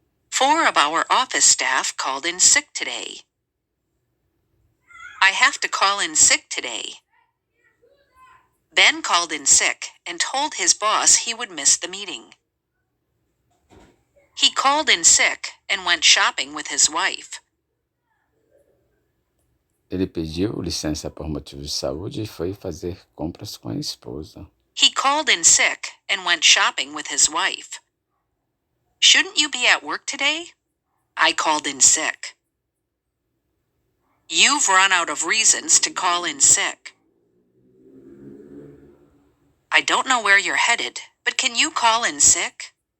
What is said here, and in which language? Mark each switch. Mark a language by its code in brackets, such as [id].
[en] 4 of our office staff called in sick today. I have to call in sick today. Ben called in sick and told his boss he would miss the meeting. He called in sick and went shopping with his wife. [pt] Ele pediu licença por motivos de saúde e foi fazer compras com a esposa. [en] He called in sick and went shopping with his wife. Shouldn't you be at work today? I called in sick. You've run out of reasons to call in sick. I don't know where you're headed, but can you call in sick?